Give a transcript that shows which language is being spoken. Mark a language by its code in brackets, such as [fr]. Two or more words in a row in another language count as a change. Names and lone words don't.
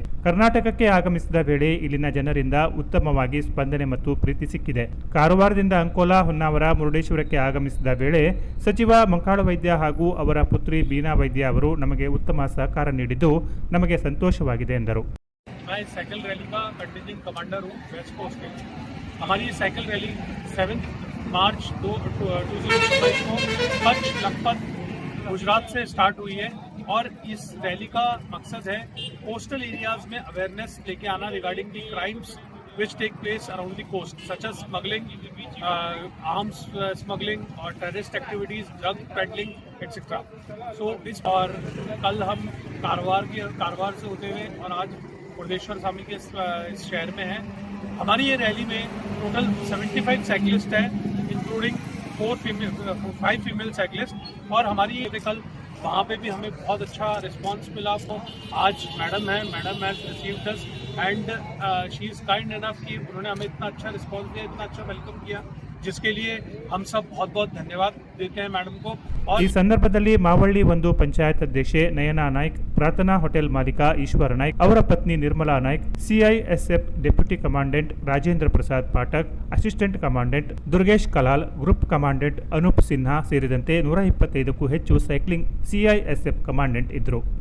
[kn] ಕರ್ನಾಟಕಕ್ಕೆ ಆಗಮಿಸಿದ ವೇಳೆ ಇಲ್ಲಿನ ಜನರಿಂದ ಉತ್ತಮವಾಗಿ ಸ್ಪಂದನೆ ಮತ್ತು ಪ್ರೀತಿ ಸಿಕ್ಕಿದೆ. ಕಾರವಾರದಿಂದ ಅಂಕೋಲಾ, ಹೊನ್ನಾವರ, ಮುರುಡೇಶ್ವರಕ್ಕೆ ಆಗಮಿಸಿದ ವೇಳೆ ಸಚಿವ ಮಂಕಾಳು ವೈದ್ಯ ಹಾಗೂ ಅವರ ಪುತ್ರಿ ಬೀನಾ ವೈದ್ಯ ಅವರು ನಮಗೆ ಉತ್ತಮ ಸಹಕಾರ ನೀಡಿದ್ದು ನಮಗೆ ಸಂತೋಷವಾಗಿದೆ ಎಂದರು. [hi] मैं साइकिल रैली का [en] contingent commander [hi] हूँ [en] West Coast [hi] के. हमारी साइकिल रैली 7 मार्च 2025 को कच्छ लखपत गुजरात से स्टार्ट हुई है और इस रैली का मकसद है [en] coastal areas [hi] में अवेयरनेस लेके आना [en] regarding the crimes which take place around the coast such as smuggling, arms smuggling [hi] और [en] terrorist activities, drug peddling etc. [hi] So इस और कल हम कारवार से होते हुए और आज मुर्देश्वर स्वामी के इस शहर में हैं. हमारी ये रैली में टोटल 75 साइकिलिस्ट हैं, इंक्लूडिंग 5 [en] female cyclist. [hi] और हमारी ये कल वहाँ पे भी हमें बहुत अच्छा रिस्पांस मिला. आपको आज [en] madam has received us and she is kind enough [hi] कि उन्होंने हमें इतना अच्छा रिस्पांस दिया, इतना अच्छा वेलकम किया, जिसके लिए हम सब बहुत बहुत धन्यवाद देते हैं मैडम को. [kn] ಈ ಸಂದರ್ಭದಲ್ಲಿ ಮಾವಳ್ಳಿ 1 ಪಂಚಾಯತ್ ಅಧ್ಯಕ್ಷೆ ನಯನಾ ನಾಯ್ಕ್, ಪ್ರಾರ್ಥನಾ ಹೋಟೆಲ್ ಮಾಲೀಕ ಈಶ್ವರ ನಾಯ್ಕ್, ಅವರ ಪತ್ನಿ ನಿರ್ಮಲಾ ನಾಯ್ಕ್, [en] CISF deputy commandant [kn] ರಾಜೇಂದ್ರ ಪ್ರಸಾದ್ ಪಾಠಕ್, [en] assistant commandant [kn] ದುರ್ಗೇಶ್ ಕಲಾಲ್, [en] group commandant [kn] ಅನೂಪ್ ಸಿನ್ಹಾ ಸೇರಿದಂತೆ 125ಕ್ಕೂ ಹೆಚ್ಚು [en] cycling CISF commandant [kn] ಇದ್ದರು.